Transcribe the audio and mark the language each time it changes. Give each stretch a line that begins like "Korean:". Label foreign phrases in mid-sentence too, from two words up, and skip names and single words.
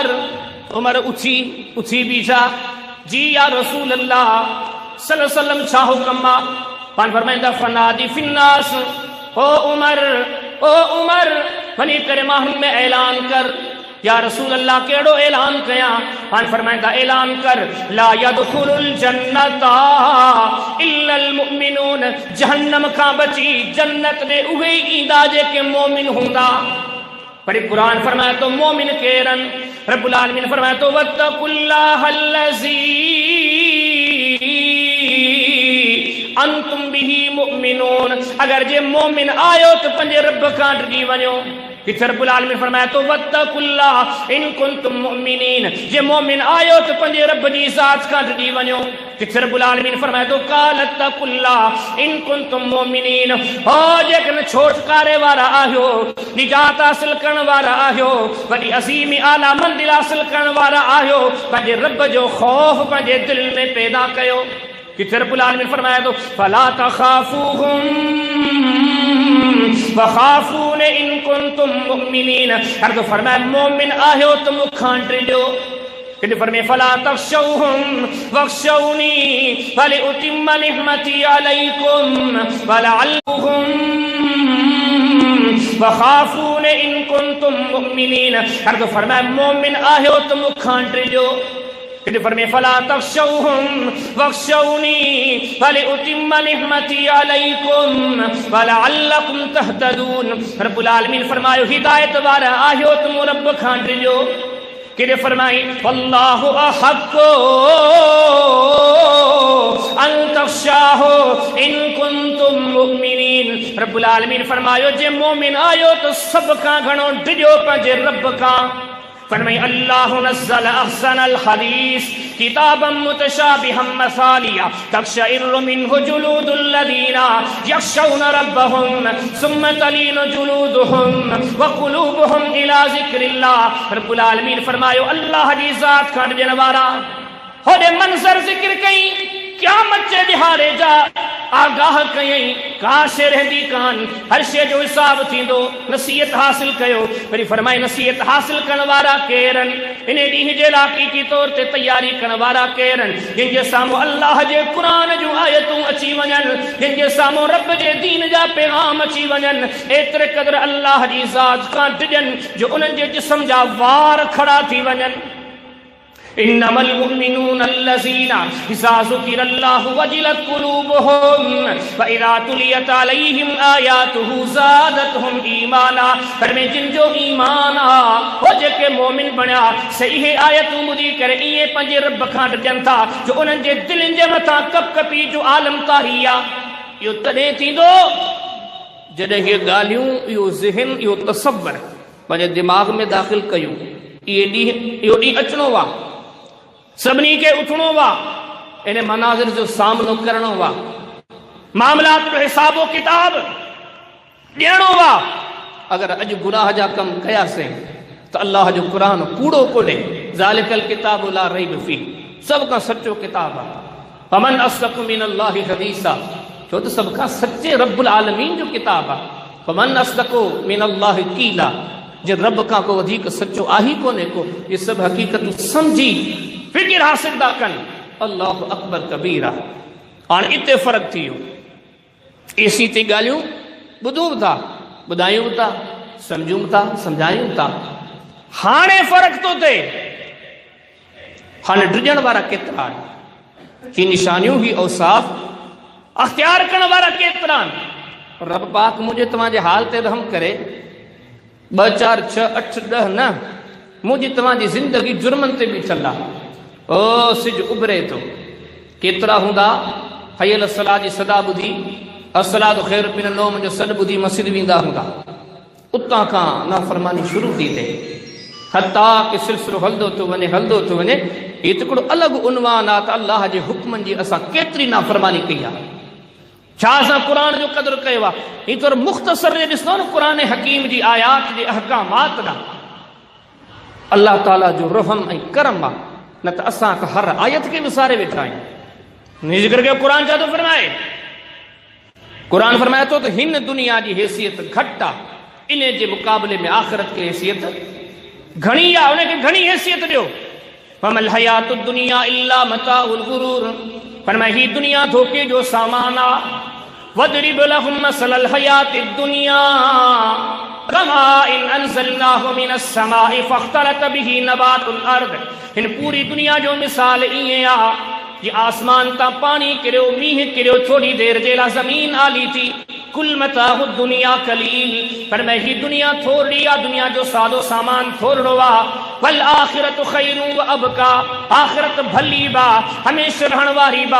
Sindhi: उमर उथी बीठा जी
Arabic: يا رسول الله صلى الله عليه وسلم
Sindhi: छा हुक्म आहे। पाण फरमाईंदा
Arabic: فنادِ في الناس
Sindhi: ओ उमर वञी करे माण्हुनि में ऐलान कर।
Arabic: يا رسول الله
Sindhi: कहिड़ो ऐलान कयां। पाण फरमाईंदा ऐलान कर
Arabic: لا يدخل الجنة إلا المؤمنون.
Sindhi: जहन्नम खां बची जन्नत में उहे ई ईंदा जेके मोमिन हूंदा। पर कुरान फरमाए तो मोमिन केरन।
Arabic: رب العالمين
Sindhi: फरमाए तो
Arabic: واتقوا الله الذي أنتم به مؤمنون.
Sindhi: अगर जे मोमिन आयो तो पंहिंजे रब खां डिॼी वञो।
Arabic: किथे رب العالمين
Sindhi: फरमाए तो
Arabic: واتقوا الله إن كنتم مؤمنين.
Sindhi: जे मोमिन आयो तो पंहिंजे रब जी ज़ात खां डिॼी वञो।
Arabic: किथे رب العالمين
Sindhi: फरमाए तो
Arabic: فاتقوا الله إن كنتم مؤمنين.
Sindhi: हो जेकॾहिं छोटकारे वारा आहियो निजात हासिल करण वारा आहियो वॾी अज़ीम आला मंज़िल हासिल करण वारा आहियो पंहिंजे रब जो ख़ौफ़ पंहिंजे दिल में पैदा कयो।
Arabic: किथे رب العالمين
Sindhi: फरमाए तो
Arabic: فلا تخافوهم وخافون إن كنتم مؤمنين.
Sindhi: हर तो फरमाए मोमिन आहियो तो मुखां डिॼो। कि फरमाए
Arabic: فلا تخشوهم واخشوني ولأتم نعمتي عليكم ولعلهم وخافون إن كنتم مؤمنين.
Sindhi: हर तो फरमाए मोमिन आयो तो मुखां ड्रिजो। कि फरमाए
Arabic: فلا تخشوهم واخشوني ولأتم نعمتي عليكم ولعلكم تهتدون. رب العالمين
Sindhi: फरमायो हिदायत वारा आयो तुम रब खां ड्रिजो। कि फरमाई
Arabic: والله أحق أن تخشاه إن كنتم مؤمنين. رب العالمين
Sindhi: फरमायो जे मोमिन आयो तो सब का घणो ड्रिजो पंहिंजे रब खां।
Arabic: फरमाई الله نزل أحسن الحديث كتابا متشابها مثاني تقشعر منه جلود الذين يخشون ربهم ثم تلين جلودهم وقلوبهم إلى ذكر الله. رب العالمين
Sindhi: फरमायो अल्लाह जी ज़ात खां ॾियण वारा होॾे मंज़र ज़िक्र कई क़यामत जे ॾिहाड़े जा आगाह कयई का शइ रहंदी कान, हर शइ जो हिसाब थींदो। नसीहत हासिल कयो। वरी फरमाए नसीहत हासिल करण वारा केरनि, इन ॾींहं जे लाइ हक़ीक़ी तौर ते तयारी करण वारा केरनि, जिन जे साम्हूं अल्लाह जे क़ुरान जूं आयतूं अची वञनि, जिन जे साम्हूं रब जे दीन जा पैगाम अची वञनि, एतिरे क़दुरु अल्लाह जी ज़ात खां डिॼनि जो उन्हनि जे जिस्म जा वार खड़ा थी वञनि।
Arabic: إنما المؤمنون الذين إذا ذكر الله وجلت قلوبهم وإذا تليت عليهم آياته زادتهم إيمانا.
Sindhi: पर में जिन जो ईमान आ हो जेके मोमिन बणिया सही आयतूं ॿुधी करे ईअं पंहिंजे रब खां ॾिजनि था जो उन्हनि जे दिलनि जे मथां कपकपी जो आलम तारी आहे। इहो तॾहिं थींदो जॾहिं इहे ॻाल्हियूं इहो ज़हन इहो तसव्वुर पंहिंजे दिमाग़ में दाख़िल कयूं। इहो ॾींहुं अचिणो आहे, सभिनी खे उथणो वा, इन मनाज़िर जो सामनो करणो वा, मामलात जो हिसाबो किताब ॾियणो वा। अगर अॼु गुनाह जा कम कयासीं त अल्लाह जो क़ुरान कूड़ो कोन्हे।
Arabic: ذلك الكتاب لا ريب فيه,
Sindhi: सब खां सचो किताब आहे।
Arabic: فمن أصدق من الله حديثا,
Sindhi: छो त सब खां सचे रब्बुल आलमीन जो किताब आहे।
Arabic: فمن أصدق من الله قيلا,
Sindhi: जे रब खां को वधीक सचो आहे कोन्हे को। ये सब हक़ीक़तूं समझी फिक्र हासिल था कनि।
Arabic: الله أكبر كبيرا.
Sindhi: हाणे इते फ़र्क़ु थी वियो। एसी ते ॻाल्हियूं ॿुधूं था, ॿुधायूं था, सम्झूं था, सम्झायूं था। हाणे फ़र्क़ु थो थिए, हाणे डिॼण वारा केतिरा आहिनि, ही निशानियूं ही औसाफ़ अख़्तियार करण वारा केतिरा आहिनि। रब पाक मुंहिंजे तव्हांजे हाल ते रहम करे 2 4 6 8 10 न, मुंहिंजी तव्हांजी ज़िंदगी जुर्मनि ते बीठल आहे। ओ सिज उभरे थो, केतिरा हूंदा
Arabic: حي الصلاة
Sindhi: जी सदा ॿुधी
Arabic: الصلاة خير من النوم
Sindhi: जो सॾु ॿुधी मस्जिद वेंदा हूंदा, उतां खां नाफ़रमानी शुरू थी थिए, हता कि सिलसिलो हलंदो थो वञे हलंदो थो वञे। हीउ त हिकिड़ो अलॻि उनवान आहे त अल्लाह जे हुक्मनि जी असां केतिरी नाफ़रमानी कई आहे, छा असां क़ुरान जो क़दुरु कयो आहे। हीउ थोरो मुख़्तसर ॾिसंदो न क़ुरान हकीम जी आयात जे अहकामात ॾांहुं अल्लाह ताला जो रहम ऐं करम आहे। न त असां हर आयत खे विसारे वेठा आहियूं। हिन करे क़ुरान छा थो फरमाए, क़ुरान फरमाए थो त हिन दुनिया जी हैसियत घटि आहे, इन जे मुक़ाबले में आख़िरत की हैसियत घणी आहे, उनखे घणी हैसियत ॾियो।
Arabic: فما الحياة الدنيا إلا متاع الغرور,
Sindhi: फरमाए ही दुनिया धोखे जो सामान आहे।
Arabic: واضرب لهم مثل الحياة الدنيا كما إن أنزلناه من السماء فاختلط به نبات الأرض.
Sindhi: हिन पूरी दुनिया जो मिसाल ईअं आहे जी आसमान तां पानी किरियो, मींहुं किरियो, थोड़ी देर जे लाइ ज़मीन आली थी।
Arabic: قل متاع الدنيا قليل,
Sindhi: पर मैं ही दुनिया थोड़ी आ, दुनिया जो सादो सामान थोड़ो आ।
Arabic: والآخرة خير وأبقى,
Sindhi: आखिरत भली बा, हमेशा रहण वारी बा।